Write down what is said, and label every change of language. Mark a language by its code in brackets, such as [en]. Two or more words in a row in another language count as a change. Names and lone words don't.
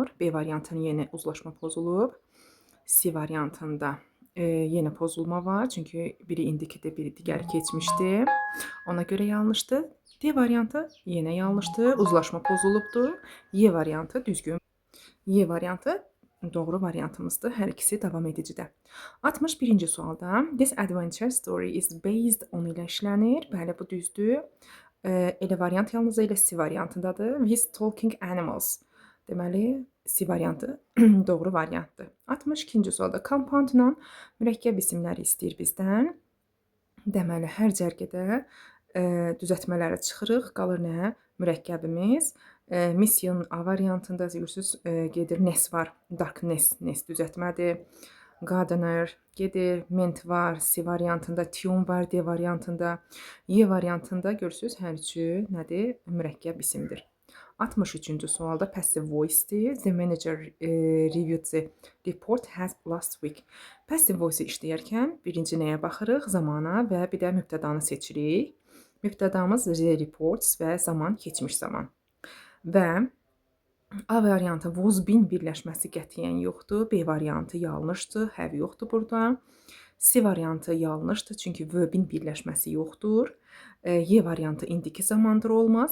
[az] B variantında yenə uzlaşma pozulub. C variantında yenə pozulma var, çünki biri indikidir, biri digəri keçmişdir. Ona görə yanlışdır. D variantı yenə yanlışdır, uzlaşma pozulubdur. Y variantı düzgün. Y variantı doğru variantımızdır. Hər ikisi davam edicidir. 61-ci sualda [en] this adventure story is based on [az] ilə işlənir. Bəli, bu düzdür. Elə variant yalnız elə C variantındadır. [en] With talking animals. [az] Deməli, C variantı doğru variantdır. 62-ci sualda compoundla mürəkkəb isimləri istəyir bizdən. Deməli, hər cərgədə düzəltmələri çıxırıq. Qalır nə? Mürəkkəbimiz. Mission A variantında görürsüz gedir. Ness var. Darkness. Ness düzəltmədir. Gardener gedir. Ment var. C variantında. Tune var. D variantında. Y variantında görürsüz hər üçü nədir? Mürəkkəb isimdir. 63-cü sualda [en] passive voice- [az] dir. [en] The manager reviewed the report has last week. Passive voice [az] işləyərkən birinci nəyə baxırıq? Zamana və bir də mübtədanı seçirik. Mübtədamız [en] the reports [az] və zaman keçmiş zaman. Və A variantı [en] was been [az] birləşməsi qətiyyən yoxdur. B variantı yanlışdır. Have yoxdur burada. C variantı yanlışdır, çünki verbin birləşməsi yoxdur. Y variantı indiki zamandır olmaz.